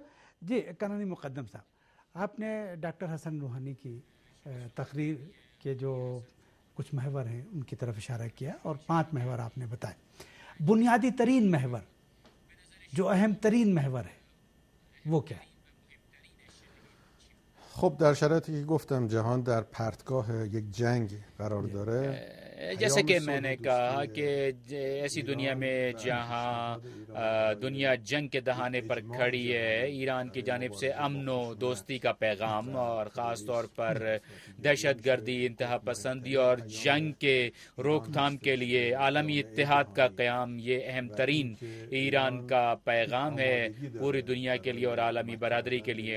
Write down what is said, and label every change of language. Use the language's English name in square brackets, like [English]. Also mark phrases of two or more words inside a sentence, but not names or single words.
[Urdu] جی قانونی مقدم صاحب، آپ نے ڈاکٹر حسن روحانی کی تقریر کے جو کچھ محور ہیں ان کی طرف اشارہ کیا اور 5 محور آپ نے بتائے. بنیادی ترین محور جو اہم ترین محور ہے وہ کیا ہے؟ [Persian] خب در شرایطی که گفتم جهان در پرتگاه یک جنگ قرار داره، [Urdu] جیسا کہ میں نے کہا کہ ایسی دنیا میں جہاں دنیا جنگ کے دہانے پر کھڑی ہے، ایران کی جانب سے امن و دوستی کا پیغام اور خاص طور پر دہشت گردی، انتہا پسندی اور جنگ کے روک تھام کے لیے عالمی اتحاد کا قیام، یہ اہم ترین ایران کا پیغام ہے پوری دنیا کے لیے اور عالمی برادری کے لیے.